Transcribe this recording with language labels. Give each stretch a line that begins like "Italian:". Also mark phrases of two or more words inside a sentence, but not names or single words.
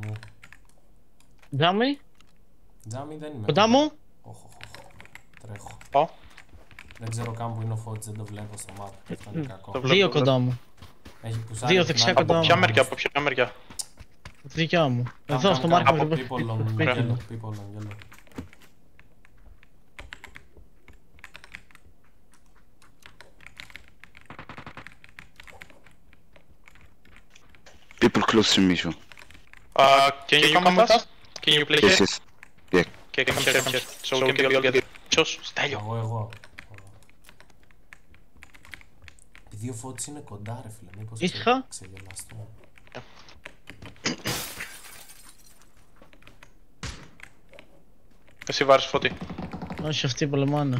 Greek: Τζάμι, Τζάμι δεν είμαι. κοντά μου. Οχ, τρέχω. Πάω. Δεν ξέρω καν που είναι ο Φώτης, δεν το βλέπω στο μάτι. Αυτό είναι κακό. Το βλέπω, Δύο το βλέπω. κοντά μου. Έχει πουσάρει Δύο την δεξιά άλλη κοντά Από μου. ποια μεριά, από ποια μεριά. Δικιά μου. Κάμ, Εδώ κάμ, στο κάμ, μάρκο από μου.
English: people on
Greek: Ωραία.
English: yellow, people on yellow. People close to me, so. Can you come with us? Can you play Yes, here? yes. Yeah. Okay, come here. So we can be all together.
Greek: Ποιος, Στέλιο. Εγώ. Επειδή ο Φώτης είναι κοντά ρε φίλε, μήπως Ήσυχα. ξεγελαστώ. Εσύ βάρεις Φώτη. Όχι, αυτοί πολεμάνε.